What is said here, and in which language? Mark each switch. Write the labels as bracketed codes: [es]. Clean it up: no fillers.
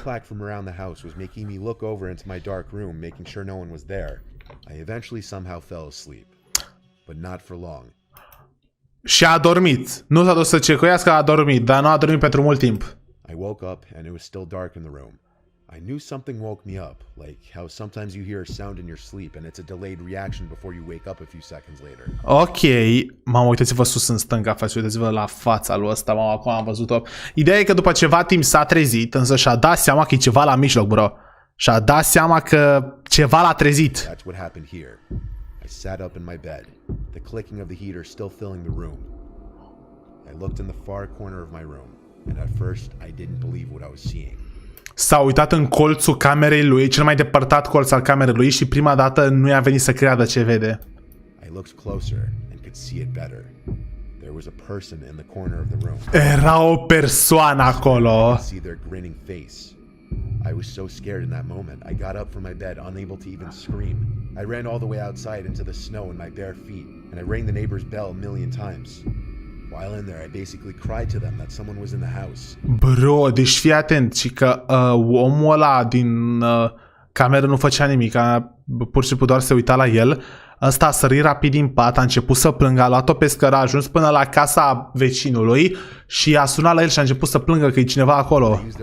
[en] clack from around the house was making me look over into my dark room, making sure no one was there. I eventually somehow fell asleep, but not for long. [ro] Și a dormit. Nu s-a dus să cecuiască, a dormit, dar nu a dormit pentru mult timp. [en] I woke up and it was still dark in the room. I knew something woke me up, like how sometimes you hear a sound in your sleep and it's a delayed reaction before you wake up a few seconds later. [ro] Ok, mamă, uitați-vă sus în stânga, față, uitați-vă la fața lui ăsta, mamă, acum am văzut-o. Ideea e că după ceva timp s-a trezit, însă și-a dat seama că e ceva la mijloc, bro. Și-a dat seama că ceva l-a trezit. [en] That's what happened here. I sat up in my bed, the clicking of the heater still filling the room. I looked in the far corner of my room, and at first I didn't believe what I was seeing. [ro] S-a uitat în colțul camerei lui, cel mai depărtat colț al camerei lui, și prima dată nu i-a venit să creadă ce vede. [en] I looked closer and could see it better. There was a person in the corner of the room. [ro] Era o persoană acolo. [en] I could see their grinning face. I was so scared in that moment. I got up from my bed, unable to even scream. I ran all the way outside into the snow in my bare feet, and I rang the neighbor's bell a million times. While in there, I basically cried to them that someone was in the house. [ro] Bro, deci fii atent, și că omul ăla din cameră nu făcea nimic, pur și simplu doar se uita la el. Ăsta a sărit rapid din pat, a început să plângă, a luat-o pe scără, a ajuns până la casa vecinului și a sunat la el și a început să plângă că e cineva acolo.